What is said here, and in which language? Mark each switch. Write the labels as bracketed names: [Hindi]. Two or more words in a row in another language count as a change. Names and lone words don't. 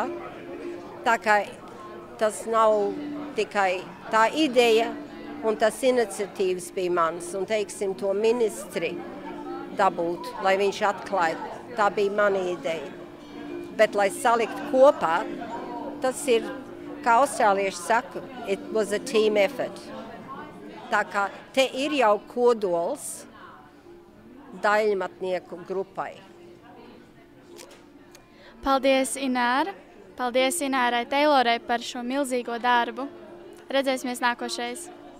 [Latvian] Tā kā tas nav tikai tā ideja, un tas iniciatīvas bija mans, un teiksim to ministri dabūt, lai viņš atklāja. Tā bija mana ideja. Bet, lai salikt kopā, tas ir, kā austrālieši saka, [English] it was a team effort. [Latvian] Tā kā te ir jau kodols daļmatnieku grupai. Paldies, Ināra! Paldies Inārai Teilorai par šo milzīgo darbu. Redzēsimies nākošais!